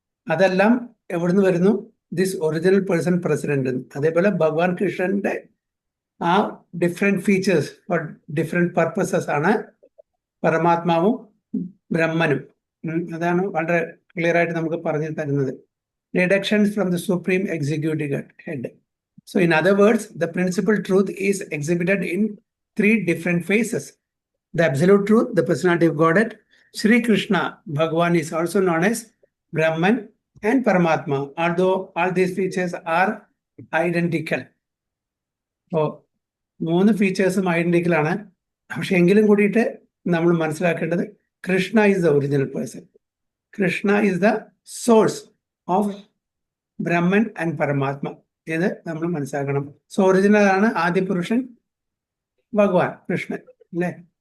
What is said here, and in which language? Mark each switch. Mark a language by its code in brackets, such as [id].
[ml] അതെല്ലാം എവിടുന്ന് വരുന്നു? [en] This original person president. [ml] അതേപോലെ ഭഗവാൻ കൃഷ്ണന്റെ ആ different features four different purposes ആണ് പരമാത്മാവും ബ്രഹ്മനും. അതാണ് വളരെ ക്ലിയർ ആയിട്ട് നമുക്ക് പറഞ്ഞു തരുന്നത്. [en] Deductions from the supreme executive head. So in other words, the principal truth is exhibited in three different phases. The absolute truth, the personality of Godhead. Sri Krishna, Bhagavan, is also known as Brahman and Paramatma, although all these features are identical. [ml] So, മൂന്ന് ഫീച്ചേഴ്സും identical ആണ്. പക്ഷെ എങ്കിലും കൂടിയിട്ട് നമ്മൾ മനസ്സിലാക്കേണ്ടത് [en] Krishna is the original person. Krishna is the source of Brahman and Paramatma. [ml] ഇത് നമ്മൾ മനസ്സിലാക്കണം. സോ ഒറിജിനൽ ആണ് ആദ്യ പുരുഷൻ ഭഗവാൻ കൃഷ്ണൻ, അല്ലേ?